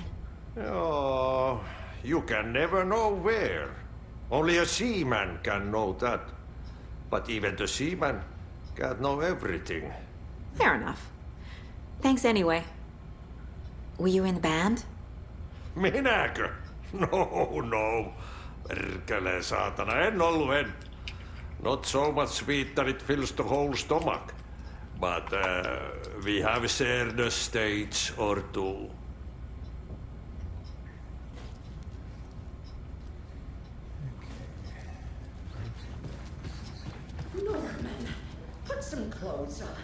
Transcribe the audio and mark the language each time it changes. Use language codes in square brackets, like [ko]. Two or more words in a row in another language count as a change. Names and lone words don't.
[en] Oh, you can never know where. Only a seaman can know that. But even the seaman can't know everything. Fair enough. Thanks anyway. Were you in the band? [fi] Minäkö? No, no. Perkele, saatana, en ollut en. [en] Not so much sweet that it fills the whole stomach. But we have shared a stage or two. Norman, put some clothes on.